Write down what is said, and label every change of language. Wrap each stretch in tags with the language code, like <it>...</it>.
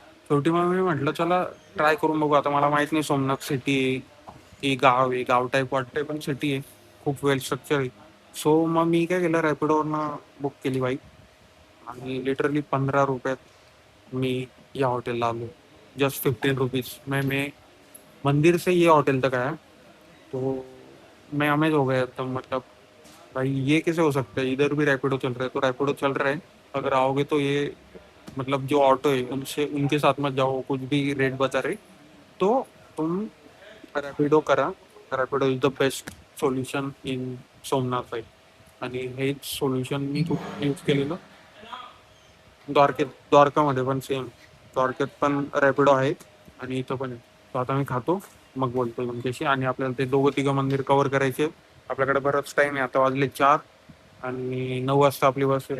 <mr>शेवटी मग मी म्हटलं चला ट्राय करून बघू. आता मला माहित नाही सोमनाथ सिटी आहे की गाव आहे, गाव टाईप वाटतंय पण सिटी आहे, खूप वेल स्ट्रक्चर आहे. सो मग मी काय केलं, रॅपिडोवरनं बुक केली बाईक. आणि लिटरली 15 रुपयात मी या होटलला आलो.</mr> <hi>जस्ट 15 रुपीज में मैं मंदिर से ये होटल तक आया. तो मैं अमेज हो गया एकदम. मतलब भाई ये कैसे हो सकता है, इधर भी रैपिडो चल रहा है तो रैपिडो चल रहा है. अगर आओगे तो ये मतलब जो ऑटो है उनसे उनके साथ मत जाओ, कुछ भी रेट बता रहे तो तुम रॅपिडो करा.</hi> <en>Rapido is the best solution in Somnath side.</en> <mr>आणि हेच सोल्युशन मी खूप यूज केलेलं द्वारकामध्ये पण सेम. द्वारकेत पण रॅपिडो आहे आणि इथं पण आहे. तो आता मी खातो मग बोलतो तुमच्याशी. आणि आपल्याला ते दोघं तिघं मंदिर कव्हर करायचे. आपल्याकडे बरंच टाईम आहे, आता वाजले 4 आणि 9 वाजता आपली बस आहे.</mr>